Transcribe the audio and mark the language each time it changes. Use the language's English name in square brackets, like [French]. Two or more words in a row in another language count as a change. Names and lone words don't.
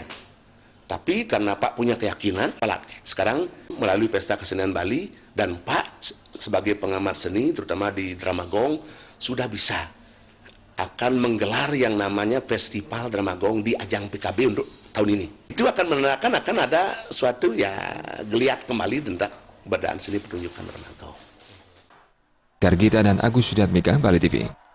[Indonesian] Tapi karena Pak punya keyakinan, sekarang melalui Pesta Kesenian Bali, dan Pak sebagai pengamat seni, terutama di drama Gong, sudah bisa akan menggelar yang namanya Festival Drama Gong di ajang PKB untuk tahun ini. Itu akan menandakan akan ada suatu ya geliat kembali tentang keberadaan seni pertunjukan drama Gong. Gargita dan Agus Sudiatmika, Bali TV.